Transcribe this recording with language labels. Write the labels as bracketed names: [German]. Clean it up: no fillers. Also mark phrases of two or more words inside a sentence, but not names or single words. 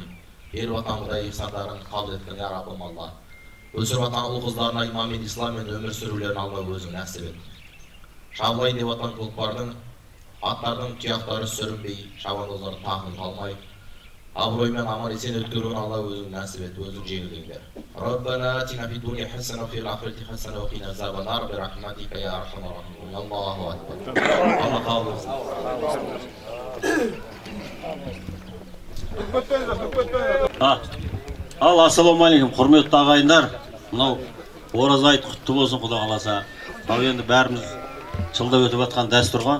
[Kazakh] Беріп жатқан Құдай ихсандарын қабыл еткен я Раббым, Алла. Өсіріп жатқан ұл-қыздарына иманмен, исламмен өмір сүрулерін Алла өзің нәсіп ет. Шабылайын деп жатқан тұлпардың аттардың тұяқтары сүрінбей, шабандоздардың тағын қалмай, абыроймен аман есен өткеруін Алла өзің нәсіп ет, өзің жеңілдеңдер. [Arabic] ربنا آتنا في الدنيا حسنة وفي الآخرة حسنة وقنا عذاب النار برحمتك يا أرحم الراحمين. الله أكبر. [Kazakh] Алла қабыл етсін. Ал, ассалаумағалейкум, құрметті ағайындар. Мынау ораза айт құтты болсын, Құда қаласа. Мынау енді бәріміз жылда өтіп жатқан дәстүр ғой.